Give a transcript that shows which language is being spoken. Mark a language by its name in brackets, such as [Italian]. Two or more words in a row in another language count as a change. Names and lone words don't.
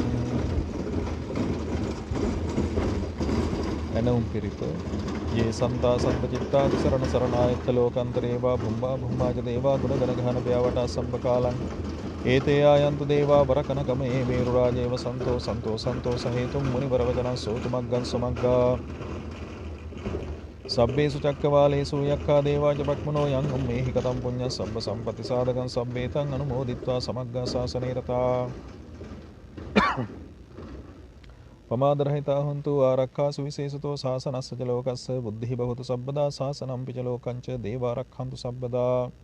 [Sinhala] එනම් පිරිත [Pali] යේ සන්තා සම්පචිත්තා සරණ සරණායත්ත ලෝකාන්තරේ වා භුම්මා භුම්මාජ දේවා ගුණ ගණ ගහන ව්‍යාවටා සම්පකාලං ඒතේ ආයන්තු දේවා වරකන ගමේ මේරු රාජේව සන්තෝ සන්තෝ සන්තෝ සහේතුම් මුනි වරවදනං සෝතු මග්ගං සමග්ගා සබ්බේසු චක්කවාලේසු යක්ඛා දේවාජ බක්මනෝ යං උම්මේහි කතම් පුඤ්ඤං සබ්බ සම්පති සාධකං සබ්බේතං අනුමෝදිත්වා සමග්ගා ශාසනේ රතා පමාදරහිතා හොන්තු ආරක්ඛා සුවිශේෂතෝ ශාසනස්ස ච ලෝකස්ස බුද්ධිහි භවතු සබ්බදා ශාසනම්පි ච ලෝකංච දේවාරක්ඛන්තු සබ්බදා